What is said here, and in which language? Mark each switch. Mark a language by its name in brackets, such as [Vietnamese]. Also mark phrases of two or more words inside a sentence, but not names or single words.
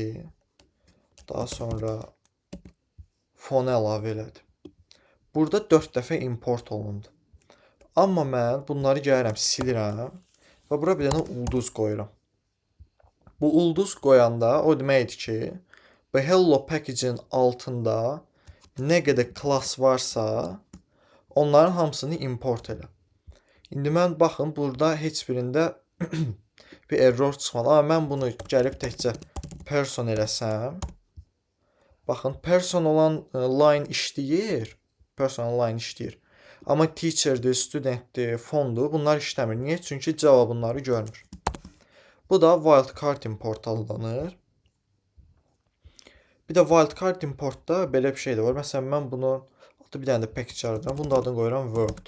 [Azerbaijani] Daha sonra fonu əlavə elədi. Burada 4 dəfə import olundu. Amma mən bunları gəlirəm, silirəm və bura bir dənə ulduz qoyuram. Bu ulduz qoyanda o deməkdir ki, bu [English] hello package- [Azerbaijani] in altında nə qədər klass varsa, onların hamısını import elə. İndi mən baxın, burada heç birində bir error çıxmadı. Amma mən bunu gəlib təkcə person eləsəm, baxın, person olan line işləyir. [English] Person line [Azerbaijani] işləyir. Amma teacher'dir, studentdir, fondur, bunlar işləmir. Niyə? Çünki Java bunları görmür. Bu da [English] wildcard import [Azerbaijani] adlanır. Bir də [English] wildcard importda [Azerbaijani] belə bir şey də var. Məsələn, mən bunu bir dənə də package yaradıram. Bunun adını qoyuram world.